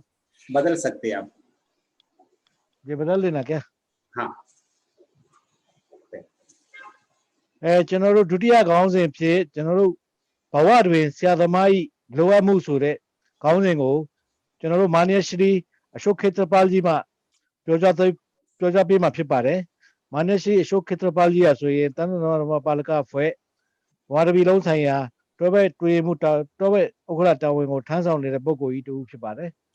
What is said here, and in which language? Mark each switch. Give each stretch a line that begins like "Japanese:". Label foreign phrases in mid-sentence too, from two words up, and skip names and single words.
Hindi: बदल सकते हैं आप ये बदल देना क्या हाँ
Burmese: ကျွန်တော်တို့ဒုတိယခေါင်းစဉ်ဖြစ်ကျွန်တော်တို့ဘဝတွင်ဆရာသမား၏လိုအပ်မှုဆိုတဲ့ခေါင်းစဉ်ကိုကျွန်တော်တို့မာနယश्रीအရှုခေတ္တပါလ်ကြီးမှပြောကြားပေးမှာဖြစ်ပါတယ်မာနယश्रीအရှုခေတ္တပါလ်ကြီးကဆိုရင်တဏ္ဍနန္ဒဓမ္မပါလကအဖွဲ့ဗမာတပီလုံးဆိုင်ရာတွဲဘက်တွေ့မှုတွဲဘက်ဥက္ကဋ္ဌတာဝန်ကိုထမ်းဆောင်နေတဲ့ပုဂ္ဂိုလ်ကြီးတူဖြစ်ပါတယ်